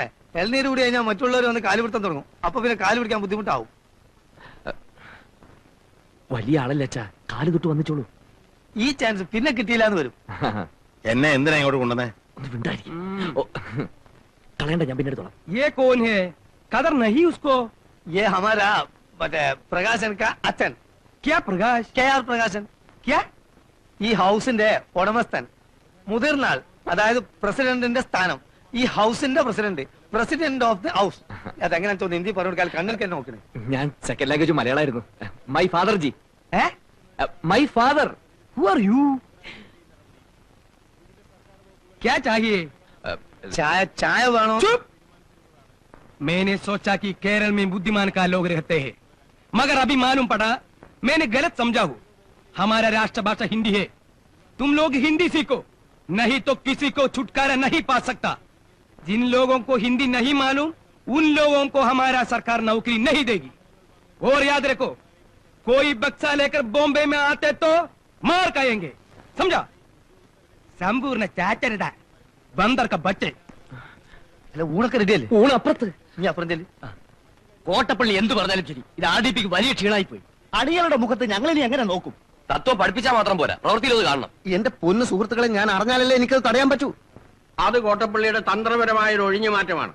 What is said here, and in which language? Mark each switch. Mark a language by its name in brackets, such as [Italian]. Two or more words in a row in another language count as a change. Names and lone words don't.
[Malayalam] എൽനീര് കൂടി കഴിഞ്ഞാൽ മറ്റുള്ളവർ വന്ന് കാല് പിടുത്തം തുടങ്ങും. അപ്പൊ പിന്നെ കാല് പിടിക്കാൻ ബുദ്ധിമുട്ടാവും. വലിയ ആളല്ലേ അച്ഛാ, കാല് തൊട്ട് വന്നിച്ചോളൂ. ഈ ചാൻസ് പിന്നെ കിട്ടിയില്ല എന്ന് വരും. എന്നെ എന്തിനാ ഇങ്ങോട്ട് കൊണ്ടുവന്നേ? ഒന്ന് മിണ്ടാതിരിക്ക്. ഓ, കളയണ്ട, ഞാൻ പിന്നെ എടുത്തോളാം. [Hindi] ये कौन है? कदर नहीं उसको. ये हमारा മറ്റേ പ്രകാശൻ കാ അച്ഛൻ. क्या प्रकाश? [Malayalam] KR പ്രകാശൻ. [Hindi] क्या? [Malayalam] ഈ ഹൗസിന്റെ ഉടമസ്ഥൻ, മുതിർന്നാൾ, അതായത് പ്രസിഡന്റിന്റെ സ്ഥാനം. ഈ ഹൗസിന്റെ പ്രസിഡന്റ്, [English] President of the House. [Malayalam] അതെങ്ങനെയാ തോന്നുന്നു ഹിന്ദി പറഞ്ഞു കൊടുക്കാൻ? കണ്ണിൽ തന്നെ നോക്കണേ. ഞാൻ [English] second language [Malayalam] മലയാളമായിരുന്നു. [English] My father ji. My father. Who are you? [Hindi] क्या चाहिए? [Malayalam] ചായ ചായ വേണോ? [Hindi] चुप! मैंने सोचा कि केरल में बुद्धिमान का लोग रहते हैं, मगर अभी मालूम पड़ा मैंने गलत समझा हूँ. हमारा राष्ट्रभाषा हिंदी है. तुम लोग हिंदी सीखो, नहीं तो किसी को छुटकारा नहीं पा सकता. जिन लोगों को हिंदी नहीं मालूम, उन लोगों को हमारा सरकार नौकरी नहीं देगी. और याद रखो, कोई बक्सा लेकर बॉम्बे में आते तो मार खाएंगे, समझा? संपूर्ण चाचरदा बंदर का बच्चे. [Malayalam] അല്ല, ഊണൊക്കെ റെഡിയല്ലേ? ഊണ് അപ്പുറത്ത്. നീ അപ്പുറം ചെല്ലി. കോട്ടപ്പള്ളി എന്ത് പറഞ്ഞാലും ശരി, ഇത് ആർഡിപിക്ക് വലിയ ക്ഷീണായി പോയി. അടികളുടെ മുഖത്ത് ഞങ്ങൾ ഇനി എങ്ങനെ നോക്കും? തത്വം പഠിപ്പിച്ചാൽ മാത്രം പോരാ, പ്രവൃത്തിയിലത് കാണണം. എന്റെ പൊന്നു സുഹൃത്തുക്കളെ, ഞാൻ അറിഞ്ഞാലല്ലേ എനിക്കത് തടയാൻ പറ്റൂ. അത് കോട്ടപ്പള്ളിയുടെ തന്ത്രപരമായ ഒരു ഒഴിഞ്ഞു മാറ്റമാണ്.